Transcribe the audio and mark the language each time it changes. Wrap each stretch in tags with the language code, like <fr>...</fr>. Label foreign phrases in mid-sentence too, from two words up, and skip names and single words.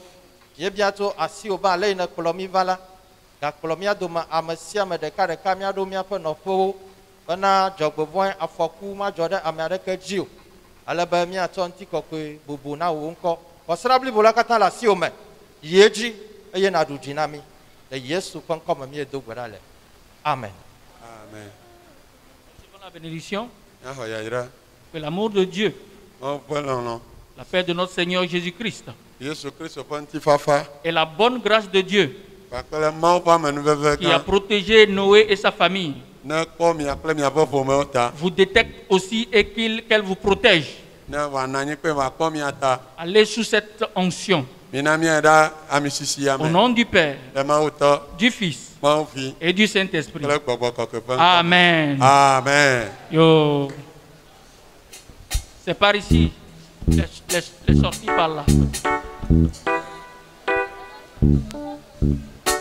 <ee>Míebia tso asiwò be ale yi nèkplɔ mí va la. Gakplɔ mía dome ame sia ame ɖeka míaɖo míaƒe nɔƒewo bena dzɔgbevɔ̃e afɔku madzɔ ɖe ame aɖeke dzi o. Ale be míatsɔ ŋutikɔkɔe bubu na wò ŋkɔ. Xɔsra blibo la katã le asiwò me. Yi edzi eye nàɖu dzi na mí. Le Yesu ƒe ŋkɔ me míedo gbe ɖa le. Amen. Amen.</ee> <fr>Recevons la bénédiction.</fr> <ee>Na xɔ yayra.</ee> <fr>Que l'amour de Dieu,</fr> <ee>Mo ƒe lɔlɔ.</ee> <fr>la paix de notre Seigneur Jésus-Christ</fr> <ee>Yesu Kristo ƒe ŋutifafa</ee> <fr>et la bonne grâce de Dieu</fr> <ee>kpakple Mawu ƒe amenuveve</ee> <fr>qui a</fr> <ee>gã</ee> <fr>protégé Noé et sa famille</fr> <ee>ne kpɔ mia kple miaƒe ƒomewo ta</ee> <fr>vous détecte aussi et qu'elle vous protège.</fr> <ee>ne wòanɔ anyi kpe wòakpɔ mia ta.</ee> <fr>Allez sous cette onction.</fr> <ee>Mina mia ɖa amisisi</ee> <fr>Au</fr> <ee>ame.</ee> <fr>nom du Père,</fr> <ee>Le Mawu tɔ,</ee> <fr>du Fils</fr> <ee>Mawu fi</ee> <fr>et du Saint-Esprit.</fr> <ee>kple Gbɔgbɔ Kɔkɔe ƒe ŋkɔ. Amen. Amen.</ee> <fr>Yo. C'est par ici. Les sorties par là.</fr>